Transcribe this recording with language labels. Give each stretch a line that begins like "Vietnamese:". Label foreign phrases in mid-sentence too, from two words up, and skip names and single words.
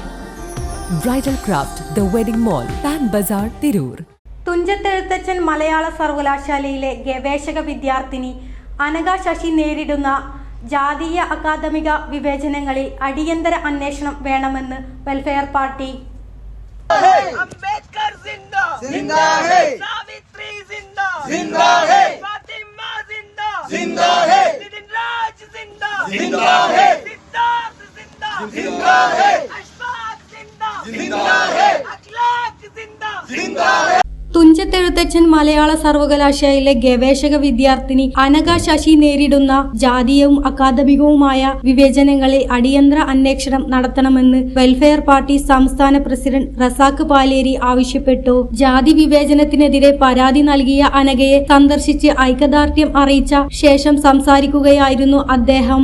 Malayalam: ബ്രൈഡൽ ക്രാഫ്റ്റ് ദ വെഡിംഗ് മോൾ, പാൻ ബസാർ, തിരൂർ. തുഞ്ചത്തെഴുത്തച്ഛൻ മലയാള സർവകലാശാലയിലെ ഗവേഷക വിദ്യാർത്ഥിനി അനഘ ശശി നേരിടുന്ന ജാതീയ അക്കാദമിക വിവേചനങ്ങളിൽ അടിയന്തര അന്വേഷണം വേണമെന്ന് വെൽഫെയർ പാർട്ടി.
Hindi: अंबेडकर जिंदा जिंदा है, सावित्री जिंदा जिंदा है, फातिमा जिंदा जिंदा है, नितिन राज जिंदा जिंदा है, सिद्धार्थ जिंदा जिंदा है, अशफाक जिंदा जिंदा है, अखलाक जिंदा जिंदा है.
Malayalam: തുഞ്ചത്തെഴുത്തച്ഛൻ മലയാള സർവകലാശാലയിലെ ഗവേഷക വിദ്യാർത്ഥിനി അനഘ ശശി നേരിടുന്ന ജാതീയവും അക്കാദമികവുമായ വിവേചനങ്ങളിൽ അടിയന്തര അന്വേഷണം നടത്തണമെന്ന് വെൽഫെയർ പാർട്ടി സംസ്ഥാന പ്രസിഡന്റ് റസാഖ് പാലേരി ആവശ്യപ്പെട്ടു. ജാതി വിവേചനത്തിനെതിരെ പരാതി നൽകിയ അനഘയെ സന്ദർശിച്ച് ഐക്യദാർഢ്യം അറിയിച്ച ശേഷം സംസാരിക്കുകയായിരുന്നു അദ്ദേഹം.